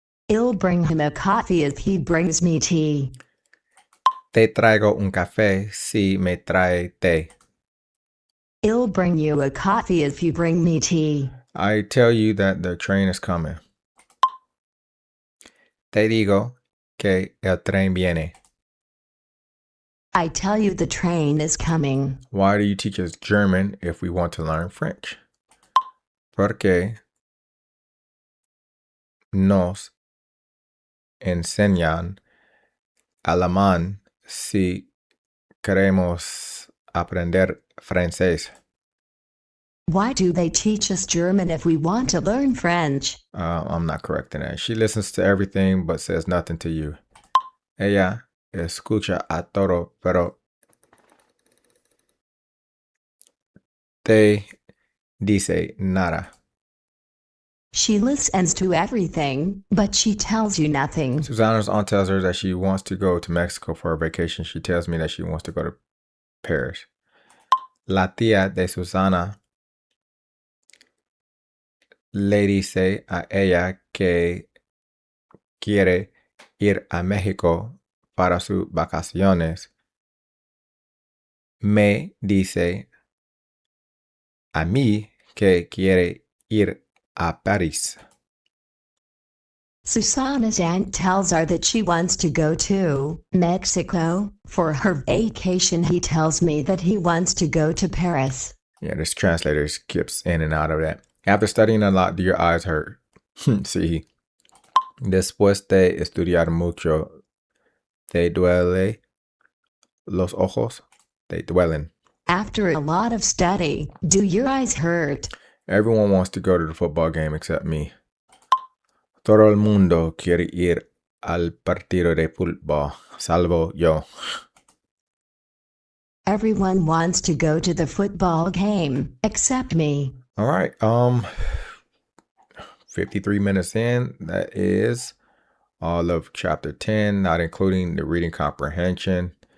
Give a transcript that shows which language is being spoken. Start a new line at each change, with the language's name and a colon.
English: I'll bring him a coffee if he brings me tea.
Spanish: Te traigo un café si me trae té.
English: I'll bring you a coffee if you bring me tea. I tell you that the train is coming.
Spanish: Te digo que el tren viene.
English: I tell you the train is coming. Why do you teach us German if we want to learn French?
Spanish: Porque nos enseñan alemán si queremos aprender francés.
English: Why do they teach us German if we want to learn French? I'm not correcting that. She listens to everything but says nothing to you.
Spanish: Ella escucha a todo, pero te dice nada.
English: She listens to everything, but she tells you nothing. Susanna's aunt tells her that she wants to go to Mexico for a vacation. She tells me that she wants to go to Paris.
Spanish: La tía de Susana le dice a ella que quiere ir a México para sus vacaciones. Me dice a mí que quiere ir a París.
English: Susanna's aunt tells her that she wants to go to Mexico for her vacation. He tells me that he wants to go to Paris. Yeah, this translator skips in and out of that. After studying a lot, do your eyes hurt?
Spanish: Sí. Después de estudiar mucho, ¿te duele los ojos? They duelen.
English: After a lot of study, do your eyes hurt? Everyone wants to go to the football game except me.
Spanish: Todo el mundo quiere ir al partido de fútbol, salvo yo.
English: Everyone wants to go to the football game, except me. All right. 53 minutes in. That is all of chapter 10, not including the reading comprehension.